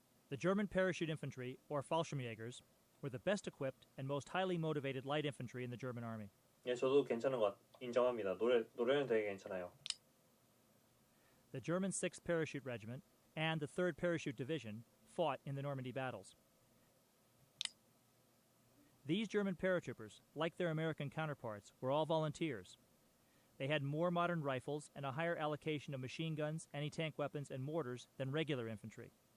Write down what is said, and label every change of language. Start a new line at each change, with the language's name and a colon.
English: The German parachute infantry, or Fallschirmjägers, were the best equipped and most highly motivated light infantry in the German army.
Korean: 예, 저도 괜찮은 것 인정합니다. 노래는 되게 괜찮아요.
English: The German 6th Parachute Regiment and the 3rd Parachute Division fought in the Normandy battles. These German paratroopers, like their American counterparts, were all volunteers. They had more modern rifles and a higher allocation of machine guns, anti-tank weapons, and mortars than regular infantry.